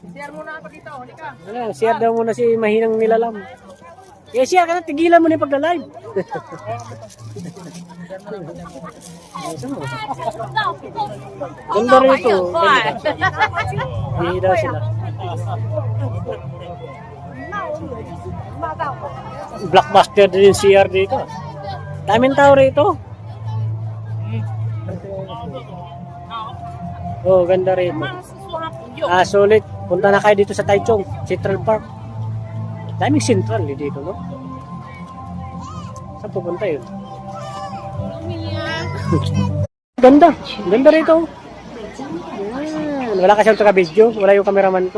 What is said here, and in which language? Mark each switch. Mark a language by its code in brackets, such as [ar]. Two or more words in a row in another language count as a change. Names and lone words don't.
[tl] Share muna ako dito. Halika. Ano, CR daw muna si mahinang nilalam. Eh, CR ka na. Tigilan mo na yung pagla-live. Ganda rito. Hindi daw sila. [zh] 骂我女儿就是骂到我。 [tl] Blockbuster din CR dito. Daming tao rito. Oh, ganda rito. [zh] 妈是说他不用。 [tl] Ah, sulit. Punta na kayo dito sa Taichung, Central Park. Daming central dito, no? Saan pupunta yun? Ganda. Ganda rito. Yan. Wala kasi ako video. Wala yung cameraman ko.